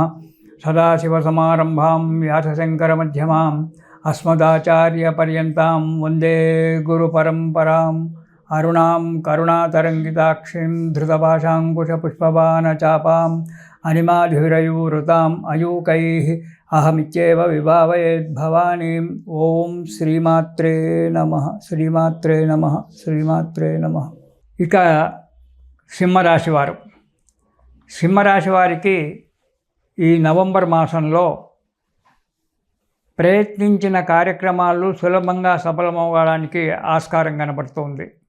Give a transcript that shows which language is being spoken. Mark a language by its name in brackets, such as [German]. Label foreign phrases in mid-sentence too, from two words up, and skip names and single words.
[Sanskrit] सदाशिवसमारम्भां व्यासशङ्करमध्यमाम् अस्मदाचार्यपर्यन्तां वन्दे गुरुपरम्पराम्। अरुणां करुणातरङ्गिताक्षीं धृतपाशाङ्कुशपुष्पबाणचापाम् अनिमाधिरयूरुताम् अयूकैः अहमित्येव विभावयेद्भवानीम्। ఓం శ్రీమాత్రే నమః శ్రీమాత్రే నమః శ్రీమాత్రే నమః। [Telugu] ఇక సింహరాశి వారు, సింహరాశి వారికి ఈ నవంబర్ మాసంలో ప్రయత్నించిన కార్యక్రమాలు సులభంగా సఫలమవడానికి ఆస్కారం కనబడుతుంది.